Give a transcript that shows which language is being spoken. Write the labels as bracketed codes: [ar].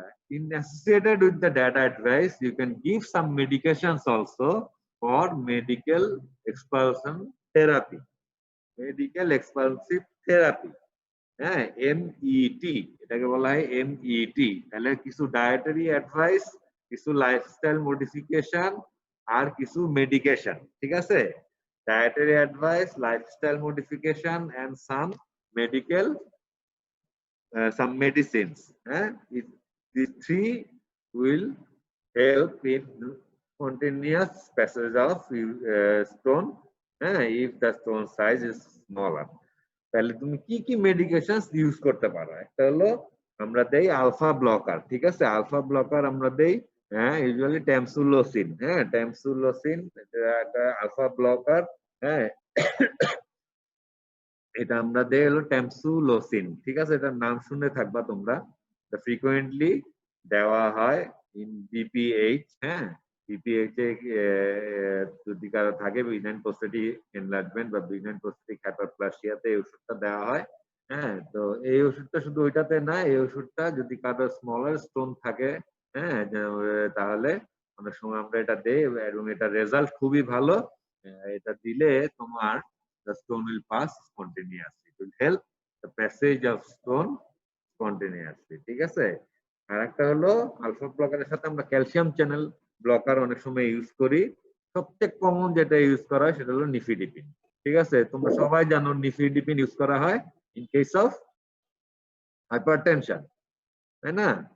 [en] In associated with the data advice, you can give some medications also for medical expulsion therapy, medical expulsive therapy, MET, [bn] এটাকে বলা হয় MET। তাহলে কিছু dietary advice, কিছু lifestyle modification আর কিছু medication, ঠিক আছে? Dietary advice, lifestyle modification [en] and some medical some medicines. These three will help in spontaneous passage of stone if the stone size is smaller. [bn] তাহলে তুমি কি কি মেডিকেশনস ইউজ করতে পারো? একটা হলো আমরা দেই আলফা ব্লকার, ঠিক আছে? আলফা ব্লকার আমরা দেই ইউজুয়ালি ট্যামসুলোসিন, ট্যামসুলোসিন একটা আলফা ব্লকার, এটা আমরা দেই হলো ট্যামসুলোসিন, ঠিক আছে? এটার নাম শুনে থাকবা তোমরা, ফ্রিকোয়েন্টলি দেওয়া হয় [en] in BPH, [bn] PPH যদি কারো থাকে বিনাইন প্রোস্টেটিক এনলার্জমেন্ট বা বিনাইন প্রোস্টেটিক হাইপারপ্লাসিয়াতে এই ওষুধটা দেওয়া হয়। হ্যাঁ, তো এই ওষুধটা শুধু ওইটাতে না, এই ওষুধটা যদি কারো স্মলার স্টোন থাকে, হ্যাঁ, তাহলে অনেক সময় আমরা এটা দেই এবং এটা রেজাল্ট খুবই ভালো। এটা দিলে তোমার [en] the stone will pass spontaneously. It will help the passage of stone spontaneously. [bn] ঠিক আছে? আর একটা হলো আলফা ব্লকারের সাথে আমরা ক্যালসিয়াম চ্যানেল ব্লকার অনেক সময় ইউজ করি। সবচেয়ে কমন যেটা ইউজ করা হয় সেটা হলো নিফিডিপিন। ঠিক আছে? তোমরা সবাই জানো নিফিডিপিন ইউজ করা হয় [en] in case of hypertension, [bn] তাই না?